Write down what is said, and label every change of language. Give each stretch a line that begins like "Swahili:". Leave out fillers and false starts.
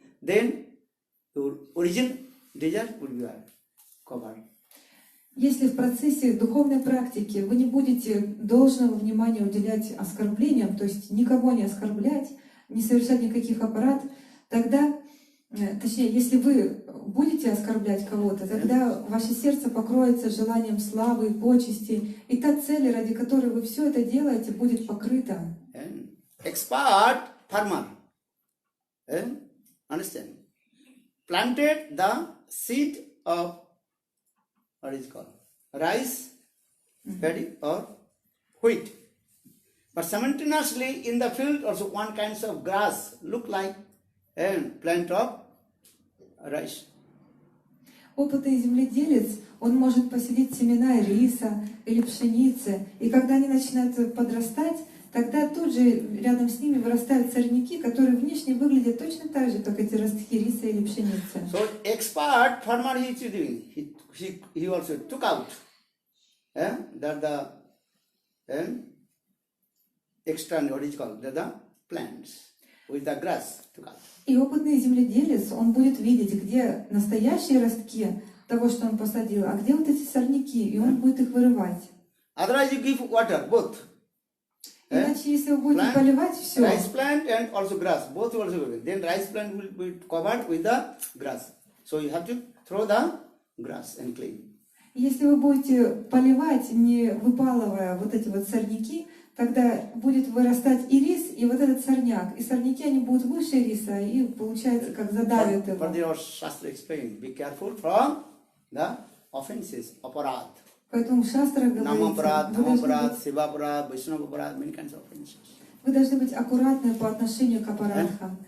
English: Then your origin desire will be covered.
Russian: Если в процессе духовной практики вы не будете должного внимания уделять оскорблениям, то есть никого не оскорблять, не совершать никаких аппарат, тогда, точнее, если вы будете оскорблять кого-то, тогда ваше сердце покроется желанием славы, почести, и та цель, ради которой вы все это делаете, будет покрыта.
English: Expert farmer, understand, planted the seed of what is called rice, paddy or wheat. But simultaneously in the field also one kinds of grass look like a plant of rice.
Russian: Опытный земледелец, он может посадить семена риса или пшеницы, и когда они начинают подрастать, тогда тут же рядом с ними вырастают сорняки, которые внешне выглядят точно так же, как эти ростки риса или пшеницы.
English: So expert farmer he is doing, he also took out that the external what is called the plants with the grass took out.
Russian: И опытный земледелец, он будет видеть, где настоящие ростки того, что он посадил, а где вот эти сорняки, и он будет их вырывать.
English: Otherwise you give water, both.
Russian: Иначе, если вы будете поливать все,
English: Rice plant and also grass, both also good. Then rice plant will be covered with the grass. So you have to throw the grass and clean.
Russian: если вы будете поливать, не выпалывая вот эти вот сорняки, тогда будет вырастать и рис, и вот этот сорняк. И сорняки, они будут выше риса, и получается, как задавят его.
English: But your Shastra explained, be careful from the offenses, aparad.
Russian: Поэтому в шастрах
English: Namaparad,
Russian: говорится,
English: Dhamaparad, Sivaparad, Vaishnavaparad, many kinds of offenses.
Russian: вы должны быть аккуратны по отношению к аппаратам.